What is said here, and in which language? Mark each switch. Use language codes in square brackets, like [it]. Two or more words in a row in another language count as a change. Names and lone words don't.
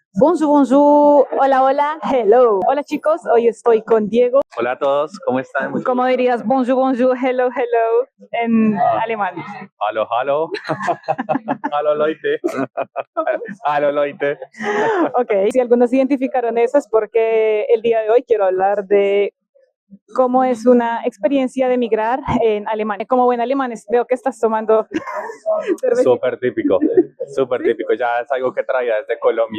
[fr] Bonjour, bonjour, [es] hola, hola, hello. Hola chicos, hoy estoy con Diego. Hola a todos, ¿cómo están? ¿Cómo dirías [fr] bonjour, bonjour, [en] hello, hello [es] en alemán? [de] Hallo, hallo. Hallo Leute. Hallo Leute. [es] Ok, si algunos identificaron eso es porque el día de hoy quiero hablar de cómo es una experiencia de migrar en Alemania. Como buen alemán, veo que estás tomando cervecita Súper típico, súper típico. Ya es algo que traía desde Colombia.